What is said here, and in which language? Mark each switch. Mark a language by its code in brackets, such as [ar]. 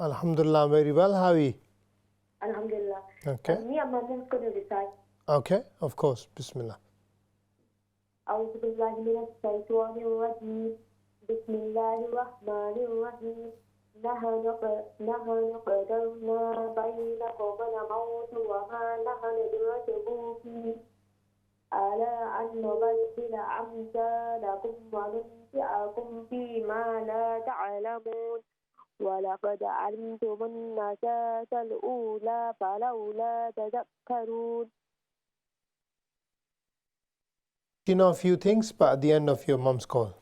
[ar] الحمدللہ, [en] very well. How are you? Alhamdulillah. Okay. Me and my mom going to recite. Okay, of course. Bismillah. [ar] أعوذ بالله من الشيطان الرجيم. بسم الله الرحمن الرحيم. نحن قدرنا بينكم الموت وما نحن برسولين على أن نبدل أمثالكم وننشئكم فيما لا تعلمون ولقد علمتم النشأة الأولى فلولا تذكرون. [en] You know a few things but at the end of your mom's call.